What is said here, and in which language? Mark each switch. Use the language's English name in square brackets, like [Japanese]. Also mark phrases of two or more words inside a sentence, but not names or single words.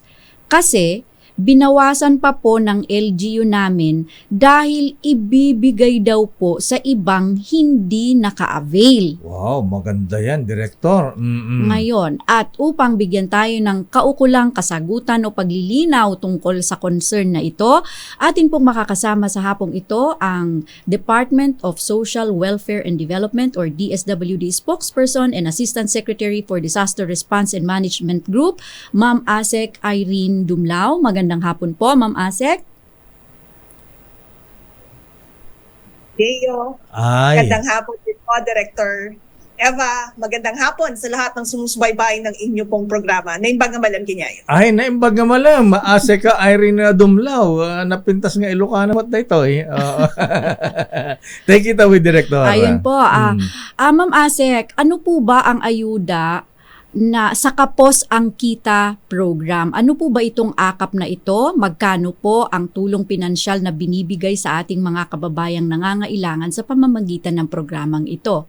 [Filipino] Kasi, binawasan pa po ng LGU namin dahil ibibigay daw po sa ibang hindi naka-avail. Wow, maganda yan, Director. Ngayon, at upang bigyan tayo ng kaukulang kasagutan o paglilinaw tungkol sa concern na ito, atin pong makakasama sa hapong ito ang Department of Social Welfare and Development [English] or DSWD spokesperson and Assistant Secretary for Disaster Response and Management Group, [Filipino] Ma'am Asek Irene Dumlao. Magandang hapon po, Ma'am Asek. Deo, Ay. magandang hapon din po, Director Eva. Magandang hapon sa lahat ng sumusubaybay ng inyo pong programa. [Iloko] Naimbang nga malam kinyayo. Ay, naimbag nga malam. Maase ka Irene Dumlao. Napintas nga Ilocano [Filipino] at na ito eh. [English] Take it away, [Filipino] Director. Ayun po. Ma'am Asek, ano po ba ang ayuda na sa Kapos ang Kita program? Ano po ba itong AKAP na ito? Magkano po ang tulong pinansyal na binibigay sa ating mga kababayang nangangailangan sa pamamagitan ng programang ito?